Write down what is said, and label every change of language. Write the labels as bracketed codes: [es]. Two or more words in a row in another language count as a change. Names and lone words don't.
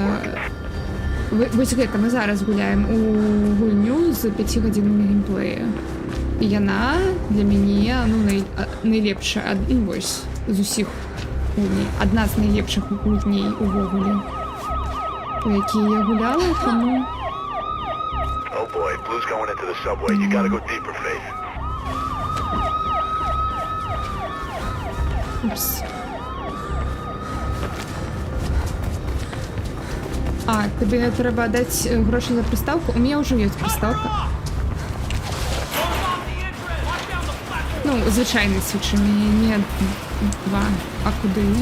[be] Вось гэта мы зараз гуляем у гульню з 5 гадзінамі геймплею. І яна для мяне найлепшая, вось, з усіх гульней. Адна з найлепшых гульней увогуле, у які я гуляла, тому... [en] Oh boy, Blue's going into the subway. You gotta go deeper, Faith. Упс. [uk] Тобі треба дати гроші за приставку? У мене вже є приставка. Звичайний свіч, не 2. А куди?